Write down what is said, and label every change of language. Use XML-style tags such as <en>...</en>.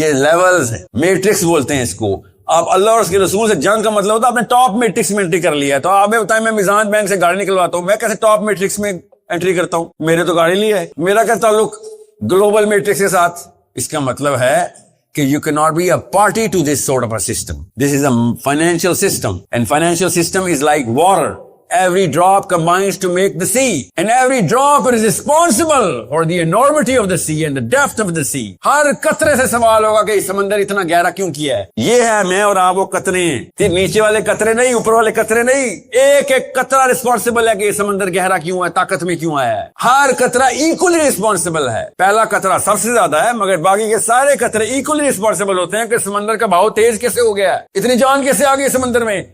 <ur>یہ لیولز ہیں, میٹرکس بولتے ہیں اس کو. آپ اللہ اور اس کے رسول سے جنگ کا مطلب ہوتا ہے آپ نے ٹاپ میٹرکس میں انٹری کر لیا ہے. تو آپ بتائیں میں میزان بینک سے گاڑی نکلواتا ہوں, میں کیسے ٹاپ میٹرکس میں انٹری کرتا ہوں؟ میرے تو گاڑی لی ہے, میرا کیا تعلق گلوبل میٹرکس کے ساتھ؟ اس کا مطلب ہے کہ</ur> <en>you cannot be a party to this sort of a system. This is a financial system, and financial system is like water. Every drop combines to make the sea, and every drop is responsible for the enormity of the sea and the depth of the sea.</en> <ur>ہر قطرے سے سوال ہوگا کہ سمندر اتنا گہرا کیوں کیا ہے. یہ ہے میں اور آپ وہ قطرے ہیں, پھر نیچے والے قطرے نہیں, اوپر والے قطرے نہیں. ایک ایک قطرہ رسپانسبل ہے کہ یہ سمندر گہرا کیوں ہے, طاقت میں کیوں آیا ہے. ہر قطرہ ایکولی رسپانسبل ہے. پہلا قطرہ سب سے زیادہ ہے, مگر باقی کے سارے قطرے ایکولی رسپانسبل ہوتے ہیں کہ سمندر کا بہاؤ تیز کیسے ہو گیا ہے, اتنی جان کیسے آ گئی سمندر میں.</ur>